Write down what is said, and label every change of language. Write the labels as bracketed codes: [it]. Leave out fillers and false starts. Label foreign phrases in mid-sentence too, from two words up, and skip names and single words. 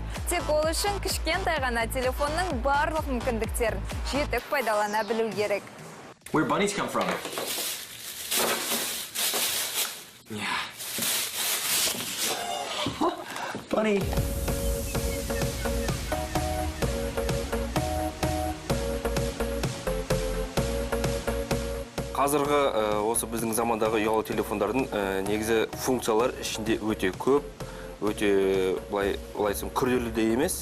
[kk] Тек ол үшін кішкентай ғана телефонның барлық мүмкіндіктерін жетік пайдалана білу керек. [en] Where bunnies come from? Yeah. Bunny. [kk] Қазіргі осы біздің замандағы ұялы телефондардың негізі функциялар ішінде өте көп, өте былайсым күрделі де емес.